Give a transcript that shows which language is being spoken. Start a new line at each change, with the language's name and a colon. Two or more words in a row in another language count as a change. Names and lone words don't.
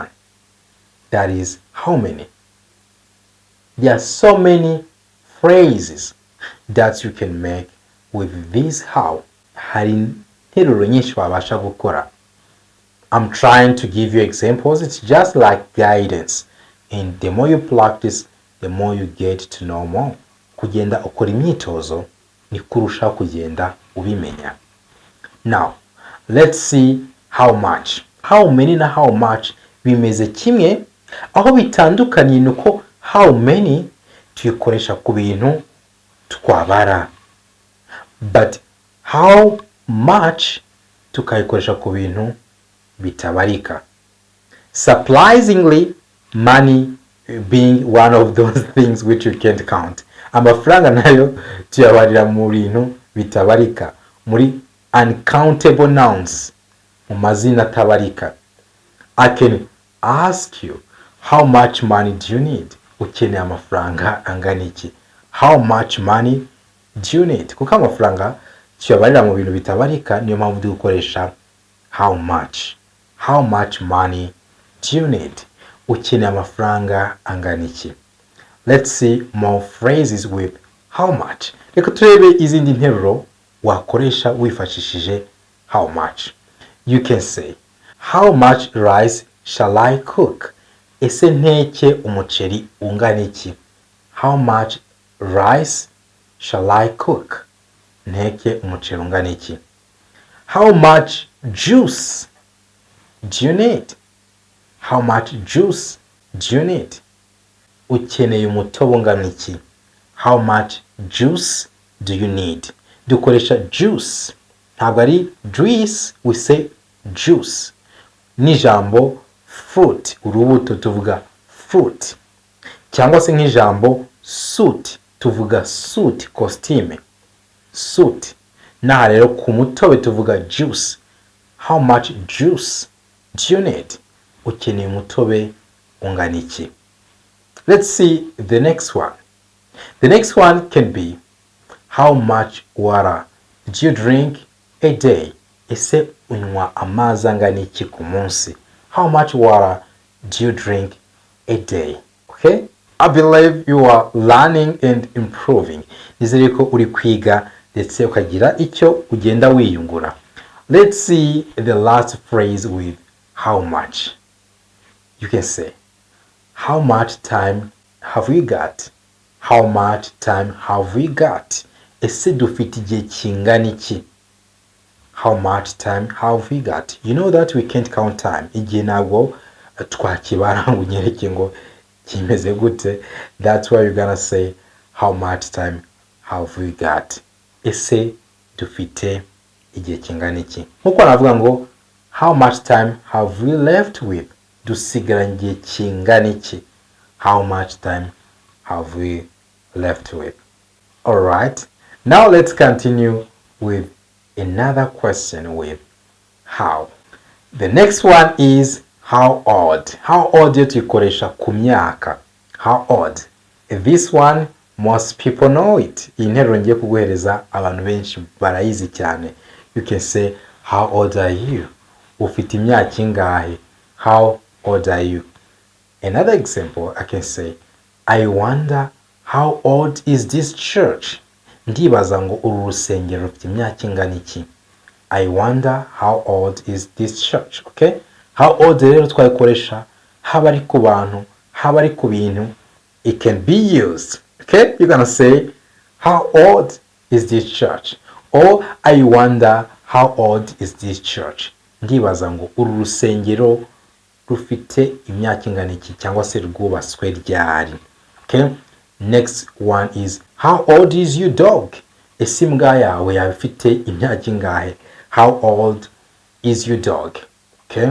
English: That is how many. There are so many phrases that you can make with this how.
Kinyarwanda: Hari interuro nyinshi wabasha gukora
English: I'm trying to give you examples. It's just like guidance. And the more you practice, the more you get to know more.
Kinyarwanda: Kugenda ukora imyitozo ni kurusha kugenda ubimenya.
English: Now, let's see how much. How many
Kinyarwanda: na
English: how much
Kinyarwanda: bimeze kimwe, aho bitandukanye nuko
English: how many
Kinyarwanda: tuyikoresha ku bintu twabara,
English: but how much
Kinyarwanda: tukayikoresha ku bintu bitabarika.
English: Surprisingly, money being one of those things which you can't count.
Kinyarwanda: Amafaranga nayo tuyabarira mu bintu bitabarika, muri
English: uncountable nouns,
Kinyarwanda: mu mazina tabarika.
English: I can ask you, how much money do you need?
Kinyarwanda: Ukeneye amafaranga angana iki?
English: How much money do you need?
Kinyarwanda: Kuko amafaranga tuyabarira mu bintu bitabarika, niyo mpamvu dukoresha
English: how much. How much money do you need?
Kinyarwanda: Ukeneye amafaranga angana iki?
English: Let's see more phrases with how much.
Kinyarwanda: Reka turebe izindi nteruro wakoresha wifashishije
English: how much. You can say, how much rice shall I cook?
Kinyarwanda: Ese nteke umuceri ungana iki?
English: How much rice shall I cook?
Kinyarwanda: Nteke umuceri ungana iki?
English: How much juice do you need? How much juice do you need?
Kinyarwanda: Ukeneye umutobe ungana iki?
English: How much juice do you need?
Kinyarwanda: Dukoresha juice, ntabwo ari juice,
English: we say juice.
Kinyarwanda: N'ijambo fruit, urubuto tuvuga fruit. Cyangwa se nk'ijambo suit, tuvuga suit, costume, suit. Naha rero ku mutobe tuvuga juice.
English: How much juice do you need?
Kinyarwanda: Ukeneye umutobe ungana iki?
English: Let's see the next one. The next one can be, how much water do you drink a day?
Kinyarwanda: Ese unywa amazi angana iki ku munsi?
English: How much water do you drink a day? Okay? I believe you are learning and improving.
Kinyarwanda: Nizere ko uri kwiga ndetse ukagira icyo ugenda wiyungura.
English: Let's see the last phrase with how much. You can say, how much time have we got? How much time have we got?
Kinyarwanda: Ese dufite igihe kingana iki?
English: How much time have we got? You know that we can't count time.
Kinyarwanda: Igihe ntabwo twakibara ngo unyereke ngo kimeze gute.
English: That's why you're gonna say, how much time have we got?
Kinyarwanda: Ese dufite igihe kingana iki? Nkuko navuga ngo,
English: how much time have we left with?
Kinyarwanda: Dusigaranye igihe kingana iki?
English: How much time have we left with? Alright, now let's continue with another question with how. The next one is how old. How old
Kinyarwanda: yo tuyikoresha ku myaka.
English: How old? This one, most people know it.
Kinyarwanda: Iyi nteruro ngiye kuguhereza abantu benshi barayizi cyane.
English: You can say, how old are you?
Kinyarwanda: Ufite imyaka ingahe?
English: How old are you? Another example, I can say, I wonder how old is this church?
Kinyarwanda: Ndibaza ngo uru rusengero rufite imyaka ingana iki?
English: I wonder how old is this church. Okay? How old
Kinyarwanda: rero twayikoresha haba ari ku bantu, haba ari ku bintu.
English: It can be used. Okay? You're gonna say, how old is this church? Or I wonder how old is this church?
Kinyarwanda: Ndibaza ngo uru rusengero rufite imyaka ingana iki cyangwa se rwubatswe ryari.
English: Okay? Next one is, how old is your dog?
Kinyarwanda: Ese imbwa yawe yaba ifite imyaka ingahe?
English: How old is your dog? Okay?